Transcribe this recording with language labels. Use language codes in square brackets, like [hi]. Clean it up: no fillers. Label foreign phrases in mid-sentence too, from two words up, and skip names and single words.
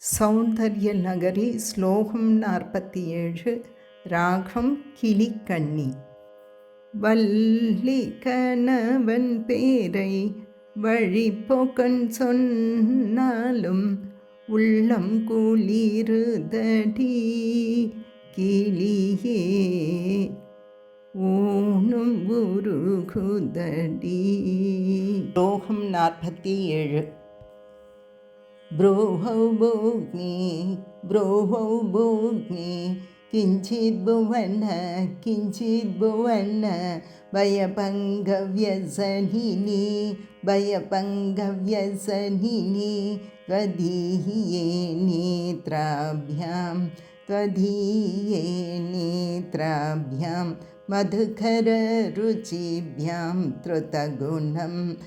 [ta] சௌந்தர்யநகரி ஸ்லோகம் 47 ராகம் கிலிகன்னி வள்ளி கணவன் பேரை வழிபோக்கன் சொன்னாலும் உள்ளம் குளிருதடி கிளியே ஊனும் உருகுதடி. ஸ்லோகம் 47. [sa] ब्रूहौ भूग्नि किञ्चिद्भुवन भयभङ्गव्यसनिनी त्वदीये नेत्राभ्यां मधुकररुचिभ्यां त्रुतगुणं